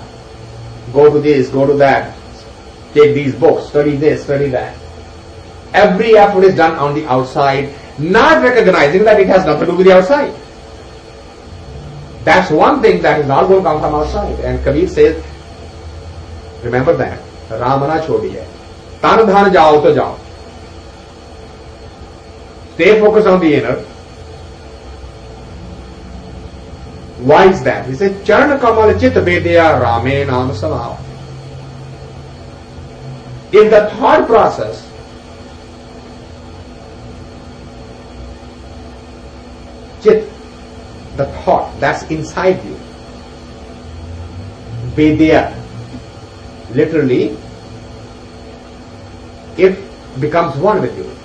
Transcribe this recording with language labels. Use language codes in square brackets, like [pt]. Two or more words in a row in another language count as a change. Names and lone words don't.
[en] Go to this, go to that, take these books, study this, study that. Every effort is done on the outside, not recognizing that it has nothing to do with the outside. That's one thing that is not going to come from outside. And Kabir says, remember that. [hi] राम न छोड़िए। तन धन जाओ तो जाओ. [en] Stay focused on the inner. Why is that? He said, [hi] चरण कमल चित वेध्या रमे नाम समाओ. [en] If the thought process chit, the thought that's inside you, vedya, literally, if becomes one with you.